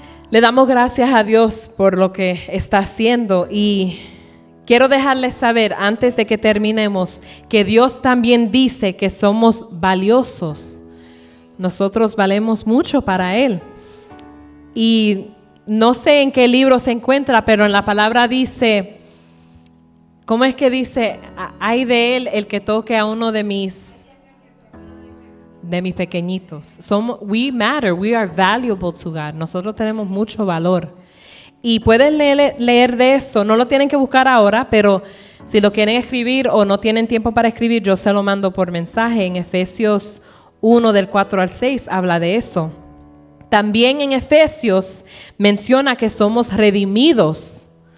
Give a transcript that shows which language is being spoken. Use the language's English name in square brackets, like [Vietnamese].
[Spanish] le damos gracias a Dios por lo que está haciendo y quiero dejarles saber antes de que terminemos que Dios también dice que somos valiosos, nosotros valemos mucho para Él y no sé en qué libro se encuentra, pero en la palabra dice... ¿Cómo es que dice? Ay de él el que toque a uno de mis pequeñitos. [English] We matter, we are valuable to God. [Spanish] Nosotros tenemos mucho valor. Y pueden leer de eso. No lo tienen que buscar ahora, pero si lo quieren escribir o no tienen tiempo para escribir, yo se lo mando por mensaje. En Efesios 1 del 4 al 6 habla de eso. También en Efesios menciona que somos redimidos.